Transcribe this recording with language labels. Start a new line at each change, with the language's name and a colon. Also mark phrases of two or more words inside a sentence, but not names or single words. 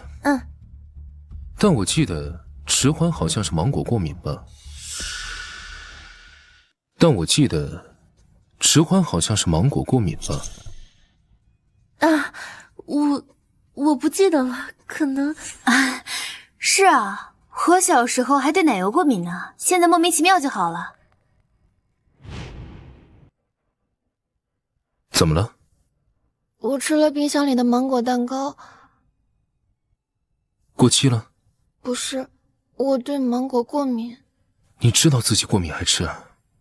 Chinese: 但我記得遲歡好像是芒果過敏吧？我不記得了，可能啊，是啊，我小時候還對奶油過敏呢，現在莫名其妙就好了。怎麼了？我吃了冰箱裡的芒果蛋糕。過期了？不是，我對芒果過敏。你知道自己過敏還吃啊？